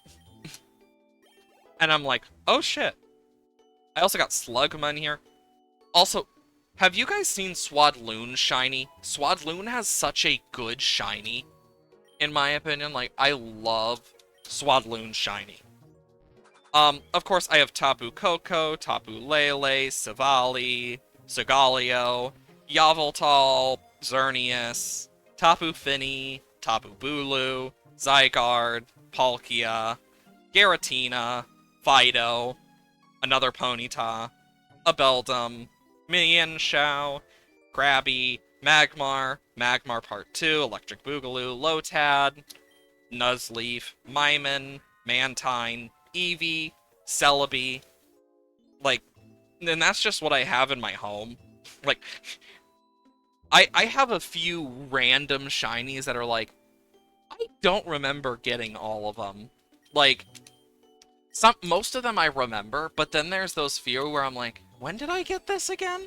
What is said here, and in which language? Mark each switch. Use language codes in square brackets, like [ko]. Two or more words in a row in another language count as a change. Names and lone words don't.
[en] And I'm like, oh shit. I also got Slugma in here. Also, have you guys seen Swadloon shiny? Swadloon has such a good shiny, in my opinion. Like, I love Swadloon shiny. Of course, I have Tapu Koko, Tapu Lele, Savali, Sigaleo, Yveltal, Xerneas, Tapu Fini, Tapu Bulu, Zygarde, Palkia, Giratina, Fido, another Ponyta, a Beldum, Mienshao, Krabby, Magmar, Magmar Part 2, Electric Boogaloo, Lotad, Nuzleaf, Minun, Mantine, Eevee, Celebi. Like, and that's just what I have in my home. Like, I have a few random shinies that are like, I don't remember getting all of them. Like, most of them I remember, but then there's those few where I'm like, when did I get this again?